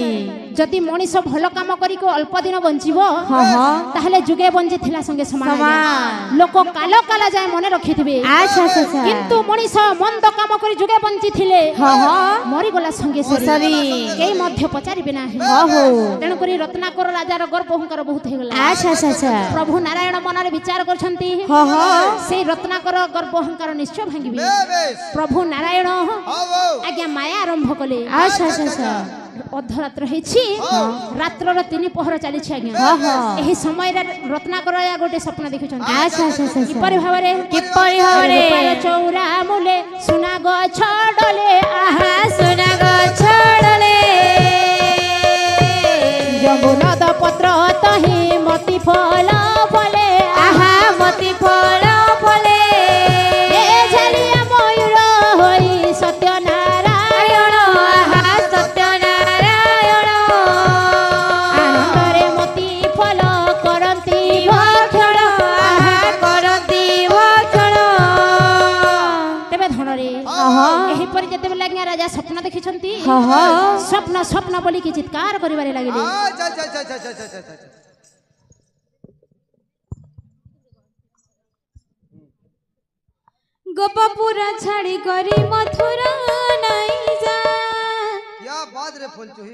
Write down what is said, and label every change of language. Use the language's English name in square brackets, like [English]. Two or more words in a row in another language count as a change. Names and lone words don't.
[Odia] ଯଦି ମନିଷ ଭଲ କାମ କରି କୋ ଅଳ୍ପ ଦିନ ବଞ୍ଚିବ ତାହାଲେ ଯୁଗେ ବଞ୍ଚି ଥିଲା ସଙ୍ଗେ ସମାନ ଲୋକ କାଳ କାଳ ଯାଏ ମନେ ରଖିଥିବେ [Hindi] अच्छा अच्छा [Odia] କିନ୍ତୁ ମନିଷ ମନ୍ଦ କାମ କରି ଯୁଗେ ବଞ୍ଚି ଥିଲେ ମରି ଗଲା ସଙ୍ଗେ ସରି କେହି ମଧ୍ୟ ପଚାରିବେ ନାହିଁ ତେଣୁ କରି ରତ୍ନାକର ରାଜାର ଗର୍ବ ଅହଂକାର ବହୁତ ହେ ଗଲା [Hindi] अच्छा अच्छा [Odia] ପ୍ରଭୁ ନାରାୟଣ ମନରେ ବିଚାର କରୁଛନ୍ତି ସେ ରତ୍ନାକର ଗର୍ବ ଅହଂକାର ନିଶ୍ଚୟ ଭାଙ୍ଗିବେ ପ୍ରଭୁ ନାରାୟଣ ଆଜ୍ଞା ମାୟା ଆରମ୍ଭ କଲେ [Hindi] अच्छा अच्छा [Odia] ଅଧରାତ୍ର ହେଛି ରାତ୍ରର 3 ପହର ଚାଲି ଛି ଆଜ୍ଞା ଏହି ସମୟ ରେ ରତ୍ନାକର ଯା ଗୋଟେ ସ୍ୱପ୍ନ ଦେଖିଛନ୍ତି [Hindi] अच्छा अच्छा [Odia] କିପରି ଭାବରେ ଚଉରା ମୂଳେ ସୁନା ଗଛ ଡାଳେ ଆହା ସୁନା ଗଛ ଡାଳେ ଯମୁନଦ ପତ୍ର ତହିଁ ମୋତି ଫଳ ଫଳେ ଆହା ମୋତି ଫଳ ଫଳେ ଏ ଝାଲିଆ ମୟୂର ହୋଇ ସତ୍ୟନାରାୟଣ ଆହା ସତ୍ୟନାରାୟଣ ଆନନ୍ଦରେ ମୋତି ଫଳ କରନ୍ତି ଭକ୍ଷଣ ଆହା କରନ୍ତି ଭକ୍ଷଣ ତେବେ ଧନରେ ଏହି ପରି ଯେତେ ଲାଗିଆ ରାଜା ସ୍ୱପ୍ନ ଦେଖୁଛନ୍ତି ସ୍ୱପ୍ନ ସ୍ୱପ୍ନ ବୋଲି କି ଚିତ୍କାର କରିବାରେ ଲାଗିଲେ ଗୋପପୁର ଛାଡ଼ି କରି ମଥୁରା ନାହିଁ ଯା [Hindi] क्या बात [Odia] ରେ ଫୁଲ ଚୁହି